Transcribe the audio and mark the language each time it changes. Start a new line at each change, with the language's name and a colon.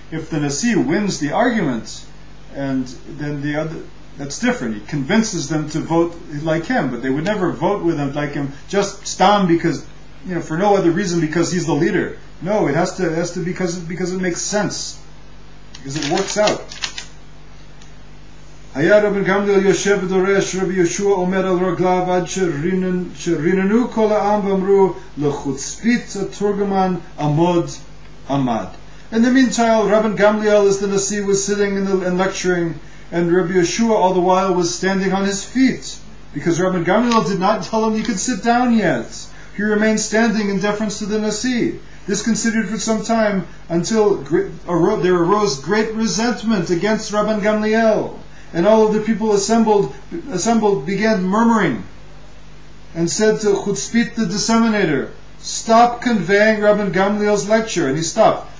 English: If the Nasi wins the argument, and then the other, that's different. He convinces them to vote like him, but they would never vote with him like him, just stam because, for no other reason, because he's the leader. No, it has to because it makes sense, because it works out.
Hebrew: היה רבן גמליאל יושב ודורש, רבי יהושע עומד על רגליו עד שריננו כל העם ואמרו לחוצפית התורגמן עמוד עמד.
English: In the meantime, Rabban Gamliel, as the Nasi, was sitting and lecturing, and Rabbi Yeshua all the while was standing on his feet, because Rabban Gamliel did not tell him he could sit down yet. He remained standing in deference to the Nasi. This continued for some time until there arose great resentment against Rabban Gamliel, and all of the people assembled began murmuring and said to Chutzpit the disseminator, stop conveying Rabban Gamliel's lecture. And he stopped.